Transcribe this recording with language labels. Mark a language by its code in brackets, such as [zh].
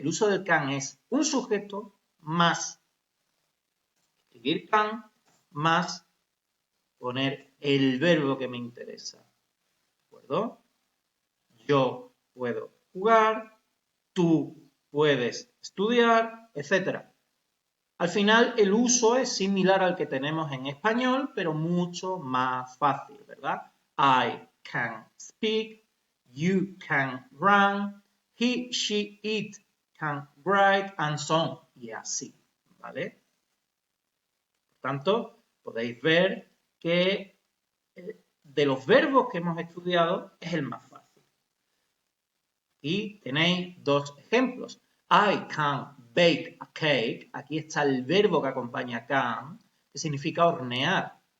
[es] El uso del can es un sujeto más escribir can más poner el verbo que me interesa, ¿de acuerdo? Yo puedo jugar, tú puedes estudiar, etc. Al final el uso es similar al que tenemos en español, pero mucho más fácil, ¿verdad? [en] I can speak, you can run, he, she, it can write, and so on. [es] Y así, ¿vale? Por tanto, podéis ver que de los verbos que hemos estudiado es el más fácil. Y tenéis dos ejemplos. [en] I can bake a cake. [es] Aquí está el verbo que acompaña can, que significa hornear.